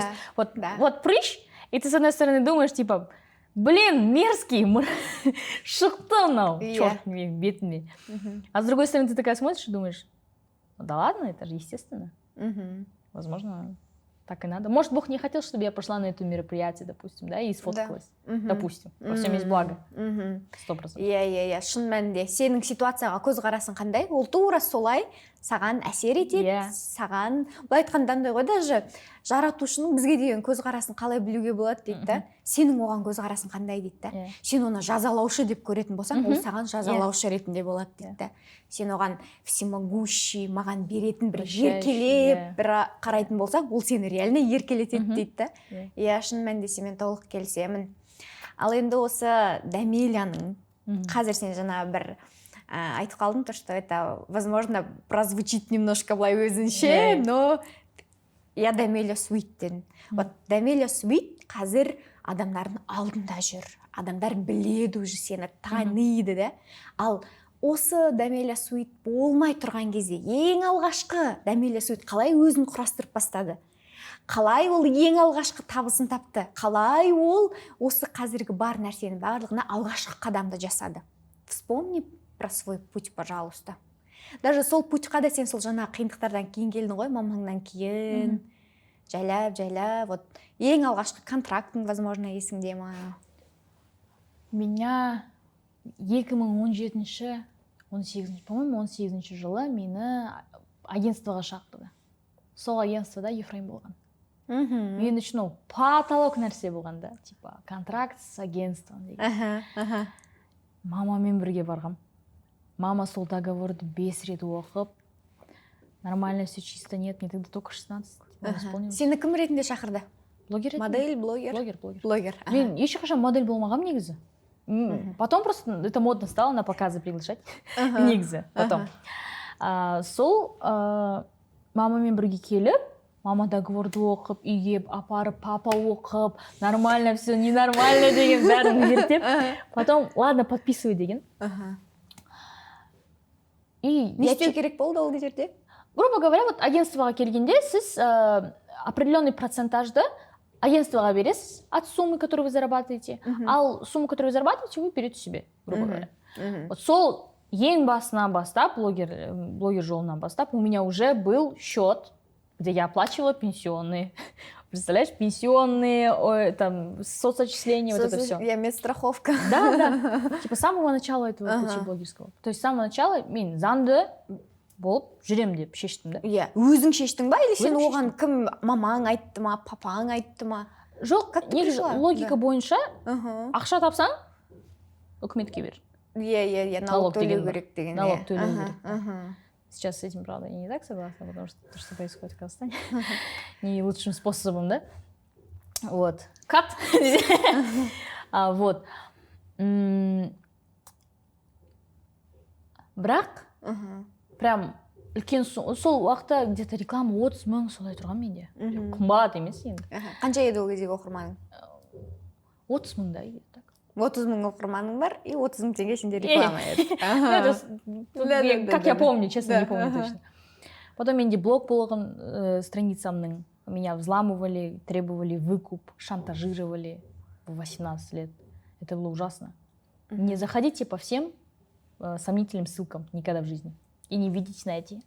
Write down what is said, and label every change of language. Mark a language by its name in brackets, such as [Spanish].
[Russian] То есть вот прыщ, и ты с одной стороны думаешь, типа, блин, мерзкий, [Kazakh] шықты мынау, [Russian] черт бетіме. А с другой стороны ты такая смотришь и думаешь, да ладно, это же естественно. Возможно, так и надо. Может, Бог не хотел, чтобы я пошла на это мероприятие, допустим, да, и сфоткалась. Допустим. Во всем есть благо. 100%. [Kazakh] Иә, шын мәнінде сенің ситуацияға көзқарасың қандай? Ол тура солай саған әсер етеді, саған, былай айтқанда андай ғой, даже жаратушының бізге деген көзқарасын қалай білуге болады дейді да. Сенің оған көзқарасың қандай дейді да. Сен оны жазалаушы деп көретін болсаң, ол саған жазалаушы ретінде болады дейді да. Сен оған всемогущий, маған беретін бір еркелеп бір қарайтын болсаң, ол сені реально еркелетеді дейді да. Иә, шын мәнінде сенімен толық келісемін. Ал енді осы Дамелияның, қазір сен жаңа бір айтып қалдың, [Russian] то, что это, возможно, прозвучит немножко [Kazakh] былай өзінше, [Russian] но я [Kazakh] Дамелия Суиттен. Вот Дамелия Суит қазір адамдардың алдында жүр. Адамдар біледі уже сені, таниды, да? Ал осы Дамелия Суит болмай тұрған кезде, ең алғашқы Дамелия Суит қалай өзін құрастырып бастады? Қалай ол ең алғашқы табысын тапты? Қалай ол осы қазіргі бар нәрсенің барлығына алғашқы қадамды жасады? [Russian] Вспомни про свой путь, пожалуйста. [Kazakh] Даже сол путьқа да сен сол жаңа қиындықтардан кейін келдің ғой, мамаңнан кейін, жайлап, вот ең алғашқы контрактың, возможно, есіңде ма? [Russian] Меня 2017-18, по-моему, [Kazakh] 18 жылы мені агентствоға шақырды. Сол агентствода Ефраим болған. Мен үшін ол потолок нәрсе болған да, [Russian] типа контракт с агентством [Kazakh] деген. Мамамен бірге барғам. Мама сол договорды 5 рет оқып, [Russian] нормально все чисто, нет, мне тогда только 16. [Kazakh] Сені кім ретінде шақырды? Блогер. Модель, блогер? Блогер. Мен ешқашан модель болмағам негізі. [Russian] Потом просто это модно стало на показы приглашать. [Kazakh] Негізі, потом. Сол мамамен бірге келіп, мама договорды оқып, үйге апарып, папа оқып, [Russian] нормально все, ненормально [Kazakh] деген бәрін ертеп. [Russian] Потом, ладно, подписывай деген. [Kazakh] Не істеу керек болды ол жерде? [Russian] Грубо говоря, вот [Kazakh] агентствоға келгенде сіз [Russian] определенный процентажды [Kazakh] агентствоға бересіз [Russian] от суммы, которую вы зарабатываете, ал сумму, которую вы зарабатываете, вы берете себе, грубо говоря. Вот [Kazakh] сол ең басынан бастап, блогер жолынан бастап, [Russian] у меня уже был счет, где я оплачивала пенсионные. Представляешь, пенсионные, там, соцотчисления, вот это все. Я медстраховка. Да. Типа с самого начала этого пути блогерского. То есть с самого начала [Kazakh] мен заңды болып жүрем деп шештім да. Иә, өзің шештің ба, или сен оған кім, мамаң айтты ма, папаң айтты ма? Жоқ, негізі логика бойынша ақша тапсаң, үкіметке бер. Иә, налог төлеу керек деген. Налог төлеу керек. [Russian] Сейчас с этим, правда, я не так согласна, потому что то, что происходит в Казахстане, не лучшим способом, да? Вот. Кат! Вот. [Kazakh] бірақ прям үлкен сол уақытта [Russian] где-то реклама [Kazakh] 30 мың солай тұрған менде. Қымбат емес енді. Қанша еді ол кездегі оқырманың? 30 мыңдай еді. 30 мың оқырманың бар, и 30 мың теңге сенде реклама еді. [Russian] Как я помню, честно, не помню точно. Потом [Kazakh] менде блог болған страницамның. [Russian] Меня взламывали, требовали выкуп, шантажировали в 18 лет. Это было ужасно. Не заходите по всем сомнительным ссылкам никогда в жизни. И не видите на эти.